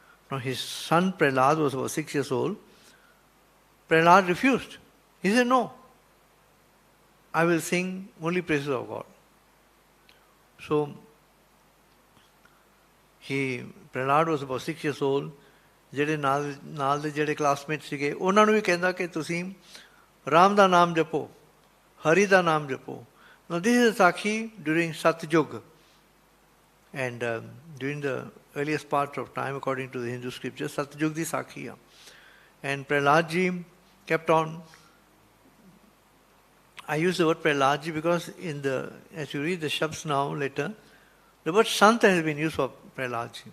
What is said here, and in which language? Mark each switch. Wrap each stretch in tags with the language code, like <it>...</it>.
<en>Now his son Prahlad was about 6 years old. Prahlad refused. He said, no, I will sing only praises of God. So Prahlad was about 6 years old.</en> <pa>ਜਿਹੜੇ ਨਾਲ ਦੇ ਜਿਹੜੇ classmate ਸੀਗੇ, ਉਹਨਾਂ ਨੂੰ ਵੀ ਕਹਿੰਦਾ ਕਿ ਤੁਸੀਂ ਰਾਮ ਦਾ ਨਾਮ ਜਪੋ, ਹਰੀ ਦਾ ਨਾਮ ਜਪੋ.</pa> <en>Now this is Sakhi during Satyug, and during the earliest part of time, according to the Hindu scriptures,</en> <pa>Satyug di Sakhi.</pa> <en>And Prahlad ji kept on I use the word Prahlad because as you read the Shabds now later, the word Santa has been used for Prahlad.</en>